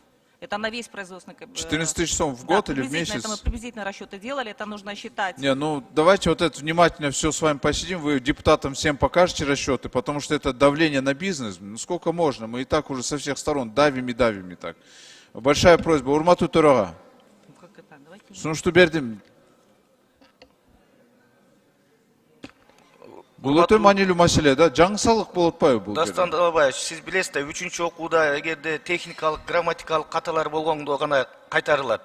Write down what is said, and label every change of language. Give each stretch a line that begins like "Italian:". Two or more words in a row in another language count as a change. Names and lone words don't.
Russian: Это на весь производственный... 14 тысяч сом в год, да, или в месяц? Это мы приблизительно расчеты делали, это нужно считать. Не, ну давайте вот это внимательно все с вами посидим, вы депутатам всем покажете расчеты, потому что это давление на бизнес. Ну сколько можно, мы и так уже со всех сторон давим и так. Большая просьба,
Kyrgyz: урматтуу төрага. Сунушту бердим. Бул өтө маанилүү маселе да, жаңы салык болуп атпайбы бул? Дастан Далабаевич, сиз билесиз, 3-чү окууда эгерде техникалык, грамматикалык каталар болгондо гана кайтарылат.